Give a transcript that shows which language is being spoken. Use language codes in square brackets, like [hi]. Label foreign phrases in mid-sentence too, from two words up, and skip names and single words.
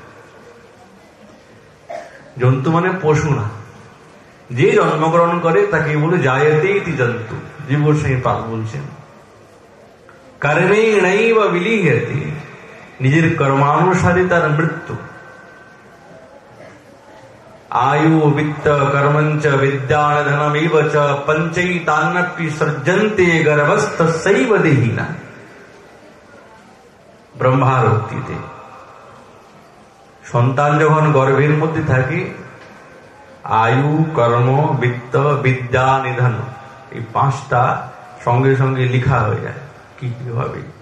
[bn] জন্তু মানে পশু না, যে জন্মগ্রহণ করে তাকে বলে [sa] জায়তে ইতি জন্তু। [bn] জীব গোস্বামী পাল বলছেন [sa] কর্মে নৈব বিলীয়তে, [bn] নিজের কর্মানুসারে তার মৃত্যু। [sa] आयु वित्त कर्मंच विद्यान धनमेव च पंचैतान्नपि सृजन्ते गर्भस्थस्यैव देहिना। [bn] ব্রহ্মার উক্তিতে সন্তান যখন গর্ভের মধ্যে থাকে, আয়ু কর্ম বিত্ত বিদ্যা নিধন এই পাঁচটা সঙ্গে সঙ্গে লিখা হয়ে যায় কিভাবে।